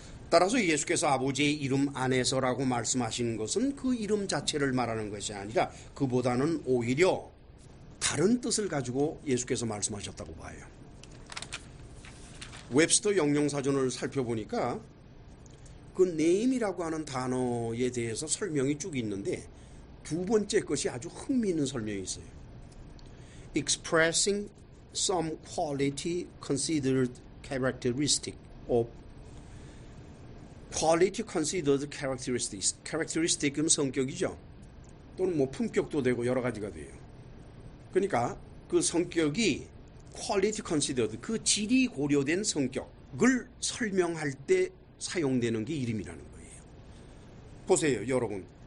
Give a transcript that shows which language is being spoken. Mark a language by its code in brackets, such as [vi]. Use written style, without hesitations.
[ko] 따라서 예수께서 아버지의 이름 안에서라고 말씀하시는 것은 그 이름 자체를 말하는 것이 아니라 그보다는 오히려 다른 뜻을 가지고 예수께서 말씀하셨다고 봐요. 웹스터 영영사전을 살펴보니까 그 name이라고 하는 단어에 대해서 설명이 쭉 있는데 두 번째 것이 아주 흥미있는 설명이 있어요. [en] Expressing some quality considered characteristic of quality considered characteristics. [ko] characteristic은 성격이죠. 또는 뭐 품격도 되고 여러 가지가 돼요. 그러니까 그 성격이 [en] quality considered, [ko] 그 질이 고려된 성격을 설명할 때 사용되는 게 이름이라는 거예요. 보세요, 여러분.